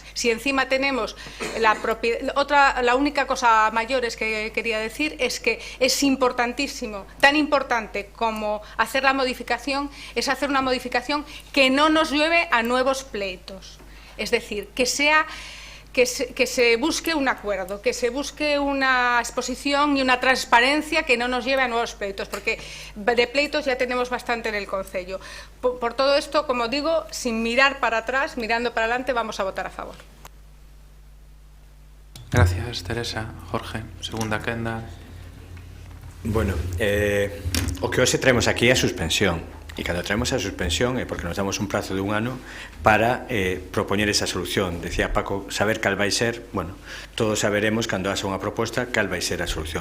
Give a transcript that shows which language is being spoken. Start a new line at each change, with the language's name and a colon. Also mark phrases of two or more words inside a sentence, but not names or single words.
Spanish: Si encima tenemos la propiedad, la única cosa mayor es que quería decir es que es importantísimo, tan importante como hacer la modificación, es hacer una modificación que no nos lleve a nuevos pleitos, es decir, que se busque un acuerdo, que se busque una exposición y una transparencia que no nos lleve a nuevos pleitos, porque de pleitos ya tenemos bastante en el concello. Por todo esto, como digo, sin mirar para atrás, mirando para adelante, vamos a votar a favor. Gracias, Teresa.
Galician: Jorge, segunda quenda. Bueno, o que hoxe traemos aquí é a suspensión. E cando traemos a suspensión é porque nos damos un prazo de 1 ano para propoñer esa solución. Decía Paco, saber cal vai ser, bueno, todos saberemos cando haxa unha proposta cal vai ser a solución.